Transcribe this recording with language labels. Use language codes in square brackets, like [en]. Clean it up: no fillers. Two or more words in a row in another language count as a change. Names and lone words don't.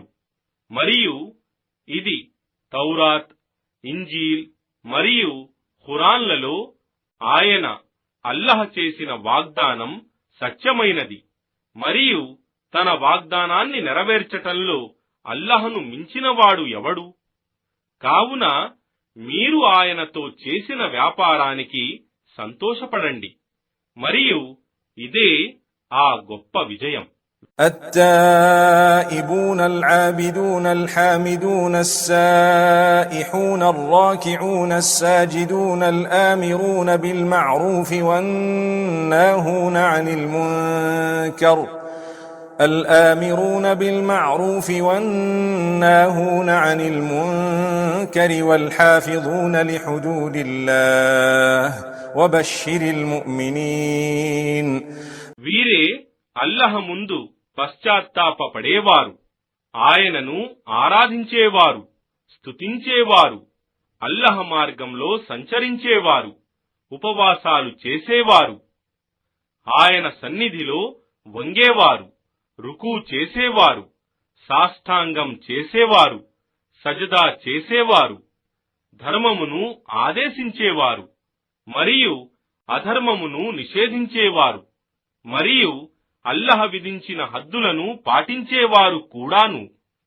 [te] మరియు ఇది తౌరాత్, ఇంజీల్ మరియు ఖురాన్లలో ఆయన అల్లాహ్ చేసిన వాగ్దానం సత్యమైనది మరియు తన వాగ్దానాన్ని నెరవేర్చటంలో అల్లాహ్ను మించినవాడు ఎవడు? కావున మీరు ఆయనతో చేసిన వ్యాపారానికి సంతోషపడండి మరియు ఇదే ఆ గొప్ప విజయం. [ar] التائبون العابدون الحامدون السائحون الراكعون الساجدون الآمرون بالمعروف والناهون عن المنكر والحافظون لحدود الله وبشر المؤمنين. [te] వీరే అల్లాహ్ ముందు పశ్చాత్తాపపడేవారు, ఆయనను ఆరాధించేవారు, స్తుతించేవారు, అల్లాహ్ మార్గంలో సంచరించేవారు, ఉపవాసాలు చేసేవారు, ఆయన సన్నిధిలో వంగేవారు, రుకూ చేసేవారు, సాష్టాంగం చేసేవారు, సజదా చేసేవారు, ధర్మమును ఆదేశించేవారు మరియు అధర్మమును నిషేధించేవారు మరియు అల్లాహ్ విధించిన హద్దులను పాటించేవారు కూడాను.